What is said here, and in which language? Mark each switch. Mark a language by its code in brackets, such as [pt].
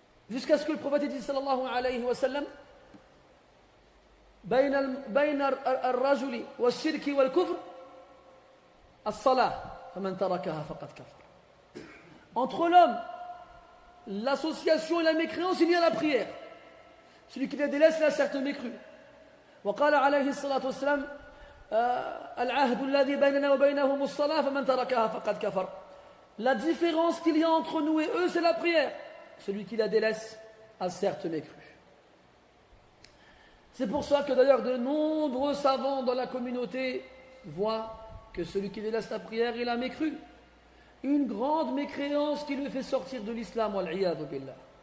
[fr] Jusqu'à ce que le prophète dise [ar] sallallahu alayhi wa sallam بين الرجل والشرك والكفر الصلاة فمن تركها فقد كفر. [fr] Entre l'homme, l'association et la mécréance, il y a la prière. Celui qui la délaisse, il a certes mécru. [ar] وقال عليه الصلاة والسلام العهد الذي بيننا وبينهم الصلاة فمن تركها فقد كفر. [fr] La différence qu'il y a entre nous et eux, c'est la prière. Celui qui la délaisse a certes mécru. C'est pour ça que d'ailleurs de nombreux savants dans la communauté voient que celui qui délaisse la prière, il a mécru. Une grande mécréance qui le fait sortir de l'islam, wal-'iyadhu billah.